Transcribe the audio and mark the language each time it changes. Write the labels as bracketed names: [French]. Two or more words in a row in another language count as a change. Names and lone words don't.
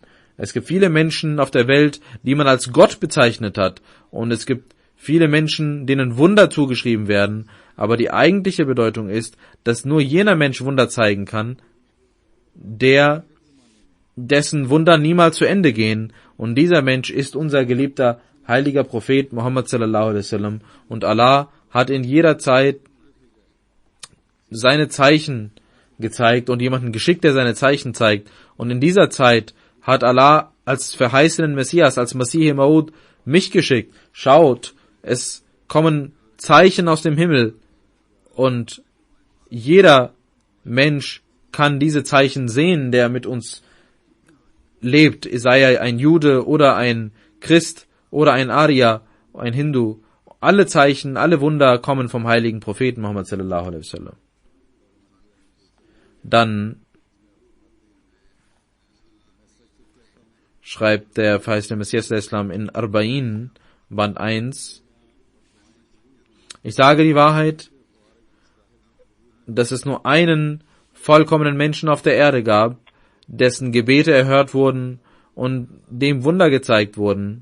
[German] Es gibt viele Menschen auf der Welt, die man als Gott bezeichnet hat, und es gibt viele Menschen, denen Wunder zugeschrieben werden, aber die eigentliche Bedeutung ist, dass nur jener Mensch Wunder zeigen kann, dessen Wunder niemals zu Ende gehen, und dieser Mensch ist unser geliebter heiliger Prophet Muhammad [Arabic] صلى الله عليه وسلم, [German] und Allah hat in jeder Zeit seine Zeichen gezeigt und jemanden geschickt, der seine Zeichen zeigt. Und in dieser Zeit hat Allah als verheißenen Messias, als [Urdu] مسیح موعود [German] mich geschickt. Schaut, es kommen Zeichen aus dem Himmel und jeder Mensch kann diese Zeichen sehen, der mit uns lebt, sei er ein Jude oder ein Christ oder ein Arya, ein Hindu. Alle Zeichen, alle Wunder kommen vom heiligen Propheten Muhammad [Arabic] صلى الله عليه وسلم. [German] Dann schreibt der verheißene Messias der Islam in Arba'in, Band 1, ich sage die Wahrheit, dass es nur einen vollkommenen Menschen auf der Erde gab, dessen Gebete erhört wurden und dem Wunder gezeigt wurden.